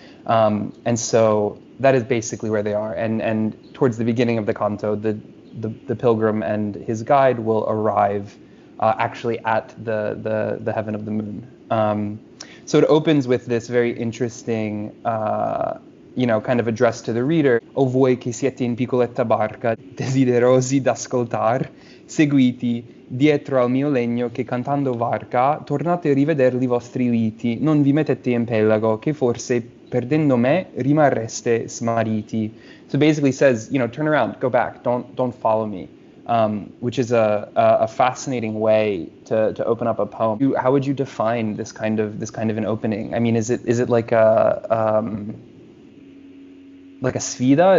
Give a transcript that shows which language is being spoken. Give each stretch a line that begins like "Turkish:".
English: And so that is basically where they are. And towards the beginning of the canto, the pilgrim and his guide will arrive actually at the heaven of the moon. So it opens with this very interesting, kind of address to the reader.
Italian: O voi che siete in piccoletta barca, desiderosi d'ascoltar, seguiti dietro al mio legno che cantando varca, tornate a rivedere i vostri liti, non vi mettete in pelago, che forse perdendo me rimarreste smarriti.
English: So basically says, turn around, go back, don't follow me. Which is a fascinating way to open up a poem. How would you define this kind of an opening? I mean, is it like a sfida?